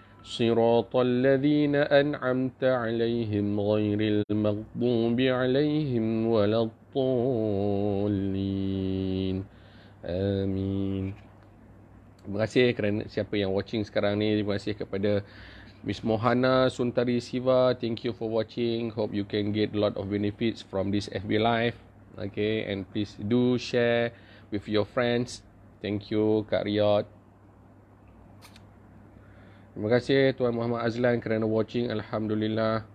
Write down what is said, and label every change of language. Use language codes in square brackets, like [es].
[ar] صراط الذين أنعمت عليهم غير المغضوب عليهم ولا الضالين آمين. [ms] Terima kasih kerana siapa yang [en] watching [ms] sekarang ni. Terima kasih kepada Miss Mohana Suntari Siva. [en] Thank you for watching. Hope you can get a lot of benefits from this FB Live. Okay, and please do share with your friends. Thank you Kak Riyad. [ms] Terima kasih Tuan Muhammad Azlan kerana [en] watching. [ms] Alhamdulillah.